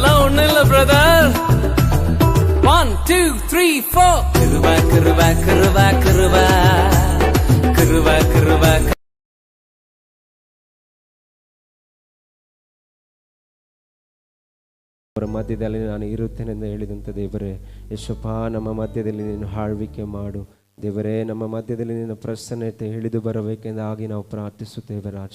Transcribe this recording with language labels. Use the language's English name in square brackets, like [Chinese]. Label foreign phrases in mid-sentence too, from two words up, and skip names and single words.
[Tamil] ஒண்ணு இல்ல பிரதர். 1 2 3 4 கிருபை கிருபை கிருபை கிருபை கிருபை கிருபை. [Kannada] ಅವರ ಮಧ್ಯದಲ್ಲಿ ನಾನು ಇರುತ್ತೇನೆಂದು ಹೇಳಿದಂಥ ದೇವರೇ, ಯೇಸಪ್ಪ ನಮ್ಮ ಮಧ್ಯದಲ್ಲಿ ನೀನು ಆಳ್ವಿಕೆ ಮಾಡು ದೇವರೇ. ನಮ್ಮ ಮಧ್ಯದಲ್ಲಿ ನಿನ್ನ ಪ್ರಸನ್ನತೆ ಇಳಿದು ಬರಬೇಕೆಂದು ಹಾಗೆ ನಾವು ಪ್ರಾರ್ಥಿಸುತ್ತೇವೆ ರಾಜ.